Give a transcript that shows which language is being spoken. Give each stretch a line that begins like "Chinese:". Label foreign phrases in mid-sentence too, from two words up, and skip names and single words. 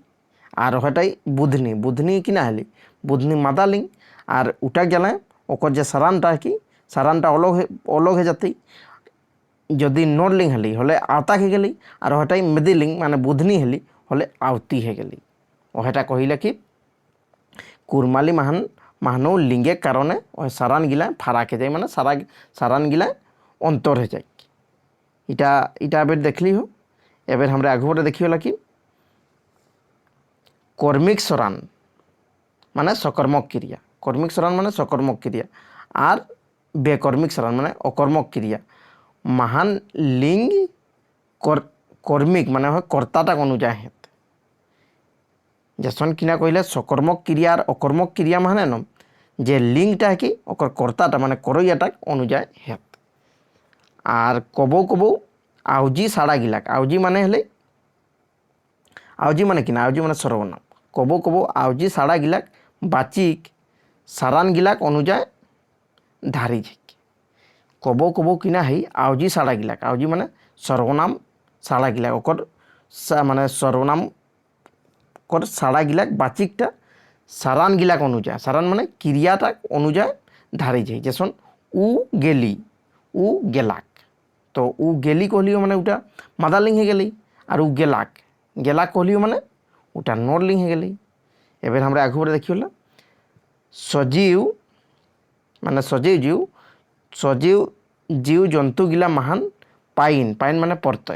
Kudmali: और हटाई बुधनी, बुधनी किना हले बुधनी मादा लिंग और उटा गला ओकर जे सरानटा है कि सरानटा अलग है जाती जदि नर लिंग हली हले आवताक है गली और हटाई मेदी लिंग माने बुधनी हली हले आवती है गली। ओहेटा कहिला कि कुरमाली माहनो लिंगे कारणे ओह सारान गिला फाराक है जाए माने सारान गिला अंतर है जाए। इटा इटा एबर देखली हो। एबर हमरे आगु बाटे देखियोला कि कर्मिक सरान माने सकर्मक क्रिया। कर्मिक सरान माने सकर्मक क्रिया और बेकर्मिक सरान माने अकर्मक क्रिया। महान लिंग कर्मिक माने कर्ताटाक अनुजाय हेत। जैसन किना कहले सकर्मक क्रिया और अकर्मक क्रिया माने न जे लिंगटा है कि ओकर कर्ताटा माने करैयाटाक अनुजाय हेत। और कबो कबो आउजी साड़ा गिलाक, आउजी माने हले आउजी माने किना आउजी माने सर्वनाम। कबो कबो आउजी साड़ा गिलाक बाचिक सारान गिलाक अनुजाय धारी झेक। कबो कबो किना है आउजी साड़ा गिलाक, आउजी माने सर्वनाम साड़ा गिलाक ओकर माने सर्वनाम कर साड़ा गिलाक बाचिकटा सारान गिलाक अनुजाय, सारान माने क्रियाटाक अनुजाय धारी झेक। जैसन उ गेली, उ गेलाक। तो उ गेली कहलियो माने उटा मादा लिंग है गली और उ गेलाक, गेलाक कहलियो माने उटा नर लिंग है गली। एबर हमरे आगु बाटे देखियोला सजीव माने सजीव जीव जंतु गिला महान पाइन, पाइन माने परतय।